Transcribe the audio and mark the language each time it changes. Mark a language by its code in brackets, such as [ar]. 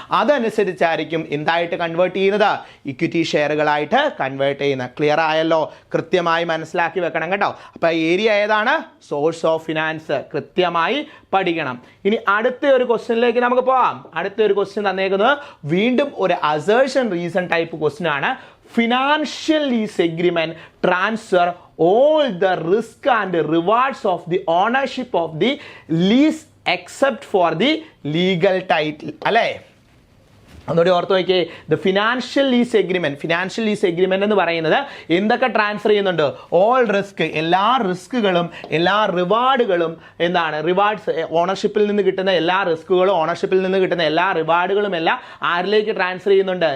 [ml] അതനുസരിച്ചായിരിക്കും എന്തായിട്ട് കൺവേർട്ട് ചെയ്യുന്നത്, equity ഷെയറുകളായിട്ട് convert ചെയ്യുന്നത്. ക്ലിയർ ആയല്ലോ? കൃത്യമായി മനസ്സിലാക്കി വെക്കണം കേട്ടോ. അപ്പോൾ ഏരിയ ഏതാണ്? Source of finance. കൃത്യമായി പഠിക്കണം. ഇനി അടുത്ത ഒരു ക്വസ്റ്റ്യനിലേക്ക് നമുക്ക് പോവാം. അടുത്ത ഒരു ക്വസ്റ്റ്യൻ തന്നേക്കുന്നത് വീണ്ടും ഒരു അസേർഷൻ റീസൺ ടൈപ്പ് ക്വസ്റ്റ്യൻ ആണ്. [en] Financial lease agreement transfer all the risk and rewards of the ownership of the lease except for the legal title. [ml] അല്ലേ? ഒന്നുകൂടി ഓർത്ത് നോക്കിയേ. ദ ഫിനാൻഷ്യൽ ലീസ് എഗ്രിമെന്റ് എന്ന് പറയുന്നത് എന്തൊക്കെ ട്രാൻസ്ഫർ ചെയ്യുന്നുണ്ട്? ഓൾ റിസ്ക്, എല്ലാ റിസ്കുകളും എല്ലാ റിവാർഡുകളും എന്താണ്? റിവാർഡ്സ്, ഓണർഷിപ്പിൽ നിന്ന് കിട്ടുന്ന എല്ലാ റിസ്കുകളും ഓണർഷിപ്പിൽ നിന്ന് കിട്ടുന്ന എല്ലാ റിവാർഡുകളും എല്ലാം ആരിലേക്ക് ട്രാൻസ്ഫർ ചെയ്യുന്നുണ്ട്?